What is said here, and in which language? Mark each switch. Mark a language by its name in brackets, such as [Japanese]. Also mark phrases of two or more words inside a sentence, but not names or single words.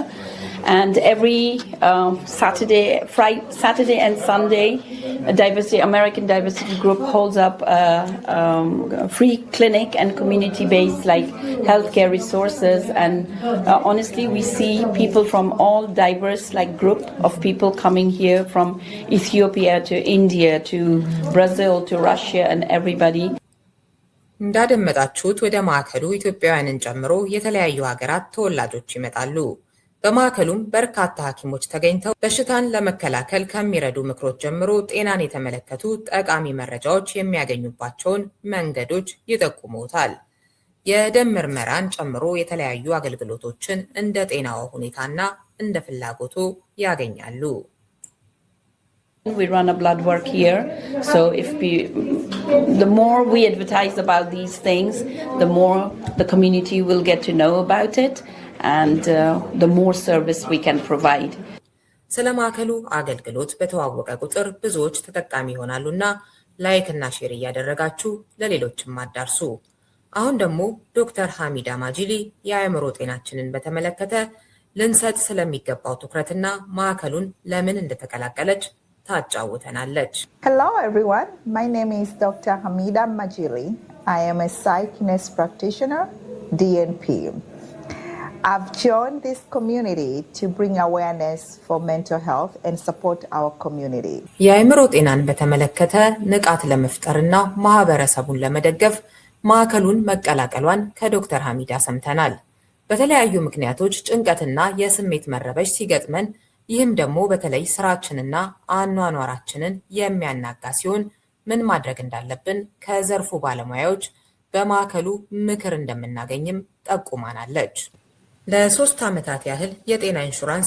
[English] And every Saturday and Sunday, American Diversity Group holds up a free clinic and community-based like healthcare resources. And honestly, we see people from all diverse like group of people coming here from Ethiopia to India to Brazil to Russia and everybody. [Amharic] እንዳደመጣችሁት ወደ ማዕከሉ ኢትዮጵያውያንን ጨምሮ የተለያዩ ሀገራት ተወላጆች ይመጣሉ። በማዕከሉም በርካታ ሐኪሞች ተገኝተው በሽታን ለመከላከል ከሚረዱ ምክሮች ጀምሮ ጤናን የተመለከቱ ጠቃሚ መረጃዎች የሚያገኙባቸውን መንገዶች ይጠቁሙታል። የደም ምርመራን ጨምሮ የተለያዩ አገልግሎቶችን እንደ ጤናው ሁኔታና እንደ ፍላጎቱ ያገኛሉ። [English] We run a blood work here, so the more we advertise about these things, the more the community will get to know about it. And the more service we can provide. [Amharic] ስለ ማዕከሉ አገልግሎት በተዋወቀ ቁጥር ብዙዎች ተጠቃሚ ይሆናሉና ላይክ እና ሼር እያደረጋችሁ ለሌሎችም አዳርሱ። አሁን ደግሞ ዶክተር ሐሚዳ ማጂሊ የአእምሮ ጤናችንን በተመለከተ ልንሰጥ ስለሚገባው ትኩረትና ማዕከሉን ለምን እንደተቀላቀለች ታጫውተናለች። [English] Hello everyone, my name is Dr. Hamida Majili. I am a psych nurse practitioner, DNP. I've joined this community to bring awareness for mental health and support our community. [Amharic] የአእምሮ ጤናን በተመለከተ ንቃት ለመፍጠርና ማህበረሰቡን ለመደገፍ ማዕከሉን መቀላቀሏን ከዶክተር ሐሚዳ ሰምተናል። በተለያዩ ምክንያቶች ጭንቀትና የስሜት መረበሽ ሲገጥመን ይህም ደግሞ በተለይ ስራችንና አኗኗራችንን የሚያናጋ ሲሆን ምን ማድረግ እንዳለብን ከዘርፉ ባለሙያዎች በማዕከሉ ምክር እንደምናገኝም ጠቁማናለች። ለ3 ዓመታት ያህል የጤና ኢንሹራንስ